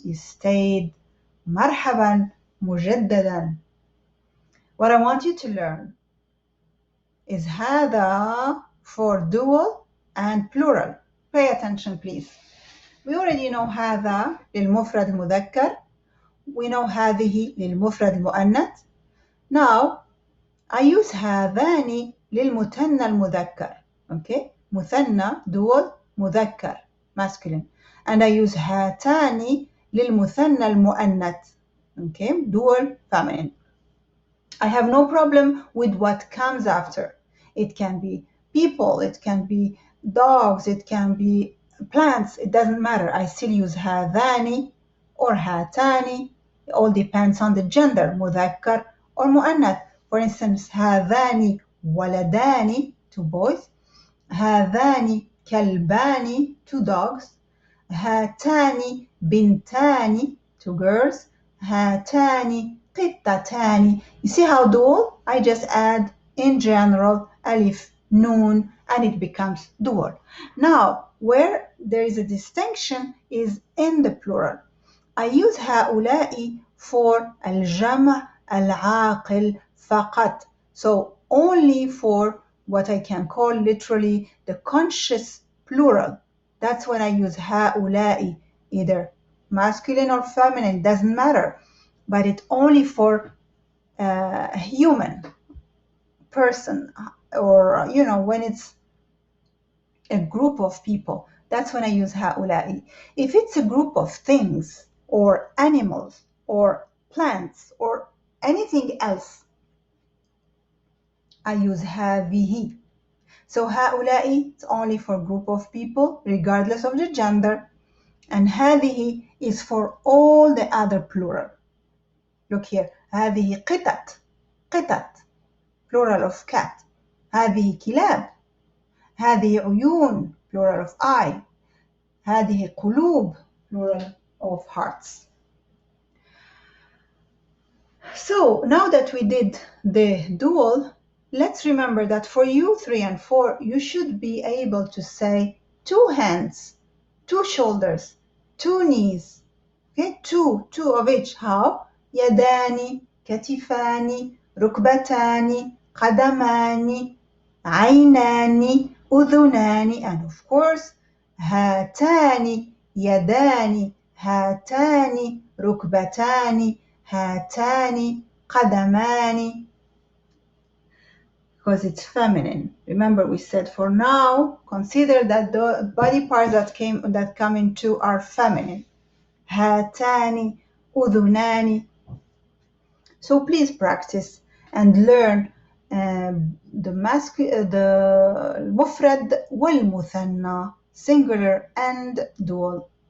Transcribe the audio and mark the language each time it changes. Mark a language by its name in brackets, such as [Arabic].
[English] You stayed. [Arabic] مرحبا مجددا. [English] What I want you to learn is هذا for dual and plural. Pay attention, please. We already know [Arabic] هذا للمفرد المذكر. [English] We know [Arabic] هذه للمفرد المؤنث. [English] Now, I use [Arabic] هذان للمثنى المذكر. [English] Okay? مثنى, dual, مذكر, masculine. And I use [Arabic] هاتان للمثنى المؤنث. [English] Okay? Dual, feminine. I have no problem with what comes after. It can be people, it can be dogs, it can be plants, it doesn't matter. I still use هذان or هاتان. It all depends on the gender, مذكر or مؤنث. [Arabic] For instance, هذان ولدان, [English] 2 boys. [Arabic] هذان كلبان, [English] 2 dogs. [Arabic] هاتان بنتان, [English] 2 girls. [Arabic] هاتان قطتان. [English] You see how dual? I just add in general alif, noon, and it becomes dual. Now, where there is a distinction is in the plural. I use هؤلاء for [Arabic] الجمع العاقل فقط. [English] So only for what I can call literally the conscious plural. That's when I use هؤلاء, either masculine or feminine, doesn't matter, but it's only for a human person, or when it's a group of people, that's when I use هؤلاء. If it's a group of things or animals or plants or anything else, I use هذه. So هؤلاء is only for a group of people regardless of the gender, and هذه is for all the other plural. Look here, [Arabic] هذه قطط, قطط, [English] plural of cat. [Arabic] هذه كلاب, هذه عيون, [English] plural of eye. [Arabic] هذه قلوب, [English] plural of hearts. So now that we did the dual, let's remember that for you 3 and 4, you should be able to say 2 hands, 2 shoulders, 2 knees. Okay, two of each. How? [Arabic] يدان, كتفان, ركبتان, قدمان, عينان, أذنان, [English] and of course [Arabic] هاتان, يدان, هاتان, ركبتان, هاتان, قدمان, because it's feminine. [English] Remember, we said for now, consider that the body parts that come in 2 are feminine. [Arabic] هاتان, أذنان. [English] So please practice and learn the [Arabic] المفرد والمثنى, [English] singular and dual.